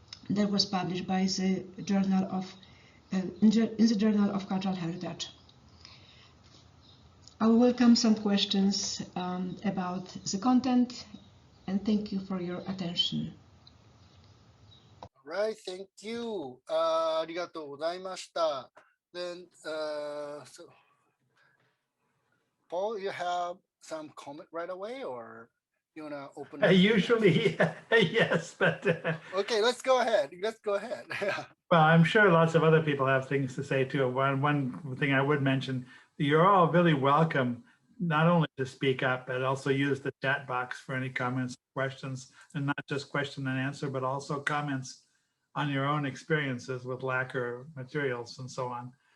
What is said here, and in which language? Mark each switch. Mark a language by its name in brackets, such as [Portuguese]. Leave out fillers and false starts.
[English] That was published by the Journal of in the Journal of Cultural Heritage. I will welcome some questions about the content, and thank you for your attention. All right, thank you. [Japanese] ありがとうございました。 [English] Then, so, Paul, you have some comment right away, or you wanna open? Usually, yes, but okay, let's go ahead. Let's go ahead. Well, I'm sure lots of other people have things to say too. One thing I would mention: you're all really welcome, not only to speak up, but also use the chat box for any comments, questions, and not just question and answer, but also comments on your own experiences with lacquer materials and so on.